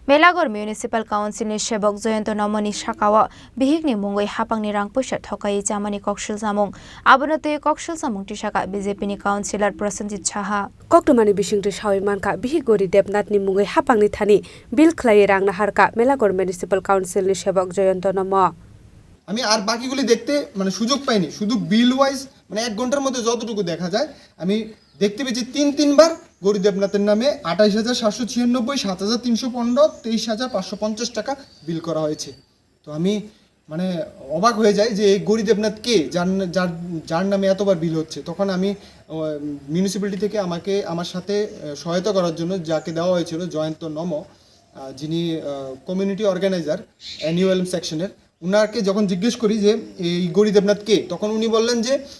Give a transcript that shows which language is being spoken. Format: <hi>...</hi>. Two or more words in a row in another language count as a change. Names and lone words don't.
<trp>Melaghar MunicipalCouncilni Sebok JayantaNamo ni sakao Bihikni Mungwi haphangni rang puisa thokai jamani koksil samung abonate koksil samung tisaka BJP ni councilor Prasenjit Saha Koktomani bisingte sawimanka Bihikgori Debnathni Mungwi haphangni thani BillKhlaiwi RangNaharkhaMelaghar MunicipalCouncilni Sebok JayantaNamo</trp> <bn>আমি আর বাকিগুলি দেখতে মানে সুযোগ পাইনি শুধু</bn> <en>bill wise</en> <bn>মানে 1 ঘন্টার মধ্যে যতটুকু দেখা যায় আমি দেখতে পেয়েছি তিনবার গৌরী দেবনাথের নামে 28796 7315 23550 টাকা বিল করা হয়েছে তো আমি মানে অবাক হয়ে যাই যে এই গৌরী দেবনাথ কে যার নামে এতবার বিল হচ্ছে তখন আমি মিউনিসিপ্যালিটি থেকে আমার সাথে সহায়তা করার জন্য যাকে দেওয়া হয়েছিল জয়ন্তনামো যিনি</bn> <en>community organizer annual section</en> <bn>উনাকে যখন জিজ্ঞেস করি যে এই গৌরী দেবনাথ কে তখন উনি বললেন যে</bn>